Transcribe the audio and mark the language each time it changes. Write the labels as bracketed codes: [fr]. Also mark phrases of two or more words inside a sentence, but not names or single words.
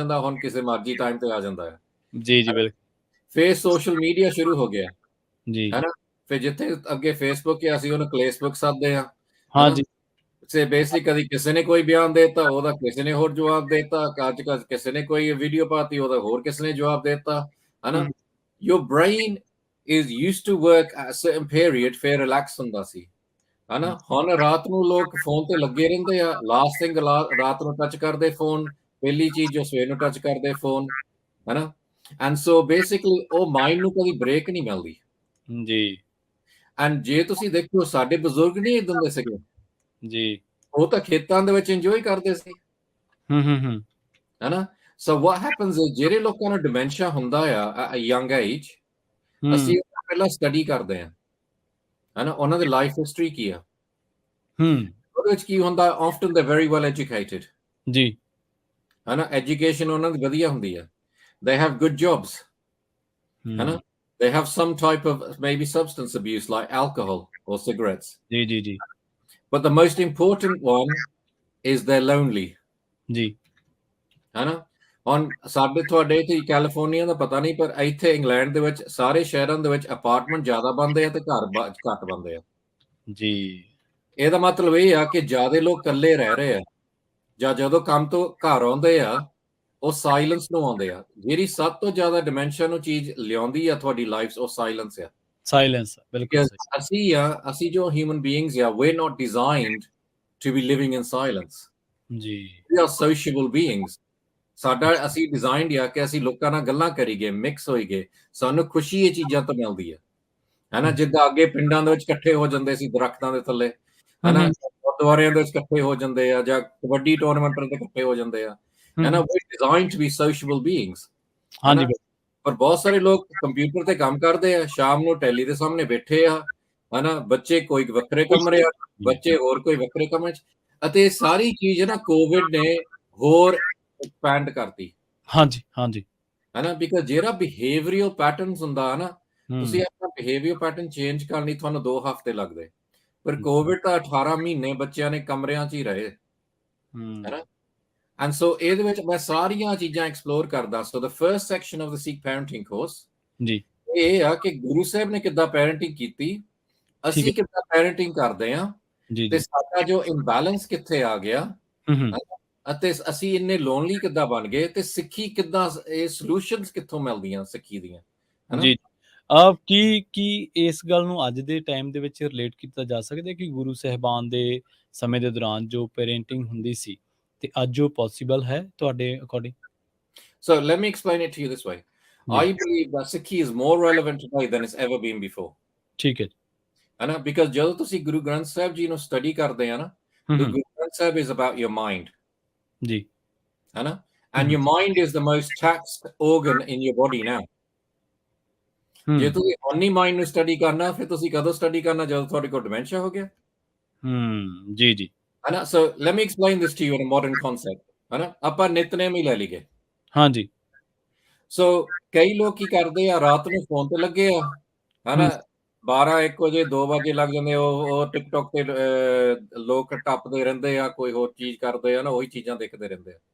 [pa] ਜਾਂਦਾ ਹੁਣ ਕਿਸੇ ਮਰਜ਼ੀ ਟਾਈਮ ਤੇ ਆ ਜਾਂਦਾ ਹੈ ਜੀ ਜੀ ਬਿਲਕੁਲ ਫਿਰ [en] social media [pa] ਸ਼ੁਰੂ ਹੋ ਗਿਆ ਜੀ ਫਿਰ ਜਿੱਥੇ ਅੱਗੇ ਫੇਸਬੁੱਕ ਹੈ ਅਸੀਂ ਉਹਨੂੰ ਕਲੇਸਬੁੱਕ ਸੱਦਦੇ ਆ ਹਾਂਜੀ ਸੇ ਬੇਸਿਕਲੀ ਕਦੀ ਕਿਸੇ ਨੇ ਕੋਈ ਬਿਆਨ ਦੇਤਾ ਉਹਦਾ ਕਿਸੇ ਨੇ ਹੋਰ ਜਵਾਬ ਦੇਤਾ ਅੱਜ ਕਿਸੇ ਨੇ ਕੋਈ ਵੀਡੀਓ ਪਾਤੀ ਉਹਦਾ ਹੋਰ ਕਿਸੇ ਨੇ ਜਵਾਬ ਦੇਤਾ [en] your brain is used to work at a certain period [pa] ਫਿਰ ਰਿਲੈਕਸ ਹੁੰਦਾ ਸੀ ਹੁਣ ਰਾਤ ਨੂੰ ਲੋਕ ਫੋਨ ਤੇ ਲੱਗੇ ਰਹਿੰਦੇ ਆ [en] last thing [pa] ਰਾਤ ਨੂੰ ਟੱਚ ਕਰਦੇ ਫੋਨ ਪਹਿਲੀ ਚੀਜ਼ ਜੋ ਸਵੇਰ ਨੂੰ ਟੱਚ ਕਰਦੇ ਫੋਨ [en] and so basically [pa] ਉਹ ਮਾਈਂਡ ਨੂੰ ਕਦੀ ਬ੍ਰੇਕ ਨਹੀਂ ਮਿਲਦੀ ਜੀ ਐਂਡ ਜੇ ਤੁਸੀਂ ਦੇਖੋ ਸਾਡੇ ਬਜ਼ੁਰਗ ਨਹੀਂ ਇਦਾਂ ਦੇ ਸੀਗੇ ਜੀ ਉਹ ਤਾਂ ਖੇਤਾਂ ਦੇ ਵਿੱਚ ਇੰਜੋਏ ਕਰਦੇ ਸੀ [en] So what happens is [pa] ਜਿਹੜੇ ਲੋਕਾਂ ਨੂੰ ਡਿਮੈਂਸ਼ੀਆ ਹੁੰਦਾ ਆ [en] at a young age [pa] ਅਸੀਂ ਪਹਿਲਾਂ ਸਟੱਡੀ ਕਰਦੇ ਆ ਉਹਨਾਂ ਦੀ ਲਾਈਫ ਹਿਸਟਰੀ ਕੀ ਆ ਉਹਦੇ ਵਿੱਚ ਕੀ ਹੁੰਦਾ [en] often they're very well educated [pa] ਜੀ ਐਜੂਕੇਸ਼ਨ ਉਹਨਾਂ ਦੀ ਵਧੀਆ ਹੁੰਦੀ ਆ [en] they have good jobs they have some type of maybe substance abuse like alcohol or cigarettes ਜੀ but the most important one is they're lonely [pa] ਜੀ ਹੁਣ ਸਾਡੇ ਤੁਹਾਡੇ ਇੱਥੇ ਕੈਲੀਫੋਰਨੀਆ ਦਾ ਪਤਾ ਨਹੀਂ ਪਰ ਇੱਥੇ ਇੰਗਲੈਂਡ ਦੇ ਵਿੱਚ ਸਾਰੇ ਸ਼ਹਿਰਾਂ ਦੇ ਵਿੱਚ ਅਪਾਰਟਮੈਂਟ ਜ਼ਿਆਦਾ ਬਣਦੇ ਆ ਤੇ ਘਰ ਘੱਟ ਬਣਦੇ ਆ ਜੀ ਇਹਦਾ ਮਤਲਬ ਇਹ ਆ ਕਿ ਜ਼ਿਆਦਾ ਲੋਕ ਇਕੱਲੇ ਰਹਿ ਰਹੇ ਆ ਜਾਂ ਜਦੋਂ ਕੰਮ ਤੋਂ ਘਰ ਆਉਂਦੇ ਆ ਉਹ ਸਾਇਲੈਂਸ ਨੂੰ ਆਉਂਦੇ ਆ ਜਿਹੜੀ ਸਭ ਤੋਂ ਜ਼ਿਆਦਾ ਡਿਮੈਂਸ਼ੀਆ ਨੂੰ ਚੀਜ਼ ਲਿਆਉਂਦੀ ਆ ਤੁਹਾਡੀ ਲਾਈਫ ਉਹ ਸਾਇਲੈਂਸ ਆ ਸਾਇਲੈਂਸ ਬਿਲਕੁਲ ਅਸੀਂ ਜੋ [en] human beings [pa] ਆ [en] we're not designed to be living in silence [pa] ਜੀ [en] we are sociable beings [pa] ਸਾਡਾ ਅਸੀਂ ਡਿਜ਼ਾਈਨਡ ਆ ਕਿ ਅਸੀਂ ਲੋਕਾਂ ਨਾਲ ਗੱਲਾਂ ਕਰੀਏ ਮਿਕਸ ਹੋਈਏ ਸਾਨੂੰ ਖੁਸ਼ੀ ਇਹ ਚੀਜ਼ਾਂ ਤੋਂ ਮਿਲਦੀ ਹੈ ਜਿੱਦਾਂ ਅੱਗੇ ਪਿੰਡਾਂ ਦੇ ਵਿੱਚ ਇਕੱਠੇ ਹੋ ਜਾਂਦੇ ਸੀ ਦਰਖਤਾਂ ਦੇ ਥੱਲੇ ਗੁਰਦੁਆਰਿਆਂ ਦੇ ਵਿੱਚ ਇਕੱਠੇ ਹੋ ਜਾਂਦੇ ਆ ਜਾਂ ਕਬੱਡੀ ਟੂਰਨਾਮੈਂਟ ਤੇ ਇਕੱਠੇ ਹੋ ਜਾਂਦੇ ਆ [en] we're designed to be sociable beings [pa] ਹਾਂਜੀ ਪਰ ਬਹੁਤ ਸਾਰੇ ਲੋਕ ਕੰਪਿਊਟਰ ਤੇ ਕੰਮ ਕਰਦੇ ਆ ਸ਼ਾਮ ਨੂੰ ਟੈਲੀ ਦੇ ਸਾਹਮਣੇ ਬੈਠੇ ਆ ਬੱਚੇ ਕੋਈ ਵੱਖਰੇ ਕਮਰੇ ਆ ਬੱਚੇ ਹੋਰ ਕੋਈ ਵੱਖਰੇ ਕਮਰੇ ਚ ਅਤੇ ਸਾਰੀ ਚੀਜ਼ ਕੋਵਿਡ ਨੇ ਹੋਰ ਐਕਸਪੈਂਡ ਕਰਤੀ ਹਾਂਜੀ ਬਿਕਾਜ਼ ਜਿਹੜਾ [en] behavioral patterns [pa] ਹੁੰਦਾ ਤੁਸੀਂ ਆਪਣਾ [en] behavior pattern change [pa] ਕਰਨ ਲਈ ਤੁਹਾਨੂੰ 2 ਹਫ਼ਤੇ ਲੱਗਦੇ ਪਰ ਕੋਵਿਡ ਤਾਂ 18 ਮਹੀਨੇ ਬੱਚਿਆਂ ਨੇ ਕਮਰਿਆਂ 'ਚ ਹੀ ਰਹੇ [en] And so [pa] ਇਹਦੇ ਵਿੱਚ ਮੈਂ ਸਾਰੀਆਂ ਚੀਜ਼ਾਂ ਐਕਸਪਲੋਰ ਕਰਦਾ। [en] So the first section of the Sikh Parenting Course [pa] ਜੀ ਇਹ ਆ ਕਿ ਗੁਰੂ ਸਾਹਿਬ ਨੇ ਕਿੱਦਾਂ ਪੈਰੈਂਟਿੰਗ ਕੀਤੀ, ਅਸੀਂ ਕਿੱਦਾਂ ਪੈਰੈਂਟਿੰਗ ਕਰਦੇ ਆ, ਤੇ ਸਾਡਾ ਜੋ ਇੰਬੈਲੈਂਸ ਕਿੱਥੇ ਆ ਗਿਆ, ਅਤੇ ਅਸੀਂ ਇੰਨੇ ਲੋਨਲੀ ਕਿੱਦਾਂ ਬਣ ਗਏ, ਤੇ ਸਿੱਖੀ ਕਿੱਦਾਂ, ਇਹ ਸੋਲੂਸ਼ਨਸ ਕਿੱਥੋਂ ਮਿਲਦੀਆਂ ਸਿੱਖੀ ਦੀਆਂ। ਜੀ ਕੀ ਇਸ ਗੱਲ ਨੂੰ ਅੱਜ ਦੇ ਟਾਈਮ ਦੇ ਵਿੱਚ ਰਿਲੇਟ ਕੀਤਾ ਜਾ ਸਕਦਾ ਕਿ ਗੁਰੂ ਸਾਹਿਬਾਨ ਦੇ ਸਮੇਂ ਦੇ ਦੌਰਾਨ ਜੋ ਪੈਰੈਂਟਿੰਗ ਹੁੰਦੀ ਸੀ ਤੇ ਅੱਜ ਉਹ ਪੋਸੀਬਲ ਹੈ ਤੁਹਾਡੇ ਅਕੋਰਡਿੰਗ? [en] So let me explain it to you this way. I believe that Sikhi is more relevant today than it's ever been before. [pa] ਠੀਕ ਹੈ ਹੈ ਨਾ, because ਜਦੋਂ ਤੁਸੀਂ ਗੁਰੂ ਗ੍ਰੰਥ ਸਾਹਿਬ ਜੀ ਨੂੰ ਸਟੱਡੀ ਕਰਦੇ ਆ ਨਾ, ਗੁਰੂ ਗ੍ਰੰਥ ਸਾਹਿਬ [en] is about your mind. [pa] ਜੀ ਹੈ ਨਾ, [en] and your mind is the most taxed organ in your body now. [pa] ਜੇ ਤੁਸੀਂ [en] only mind [pa] ਨੂੰ ਸਟੱਡੀ ਕਰਨਾ, ਫਿਰ ਤੁਸੀਂ ਕਦੋਂ ਸਟੱਡੀ ਕਰਨਾ, ਜਦੋਂ ਤੁਹਾਡੇ ਕੋਲ ਡਿਮੈਂਸ਼ੀਆ ਹੋ ਗਿਆ। ਜੀ ਜੀ ਹੈ ਨਾ। [en] So let me explain this to you in a modern concept. [pa] ਹੈ ਨਾ, ਆਪਾਂ ਨਿਤਨੇਮ ਹੀ ਲੈ ਲਈਏ। ਹਾਂਜੀ। ਸੋ ਕਈ ਲੋਕ ਕੀ ਕਰਦੇ ਆ, ਰਾਤ ਨੂੰ ਫੋਨ ਤੇ ਲੱਗੇ ਆ, ਹੈ ਨਾ, 12-1 ਵਜੇ 2 ਵਜੇ ਲੱਗ ਜਾਂਦੇ, ਉਹ ਟਿਕਟੋਕ ਤੇ ਲੋਕ ਟੱਪਦੇ ਰਹਿੰਦੇ ਆ, ਕੋਈ ਹੋਰ ਚੀਜ਼ ਕਰਦੇ ਆ ਨਾ, ਉਹੀ ਚੀਜ਼ਾਂ ਦੇਖਦੇ ਰਹਿੰਦੇ ਆ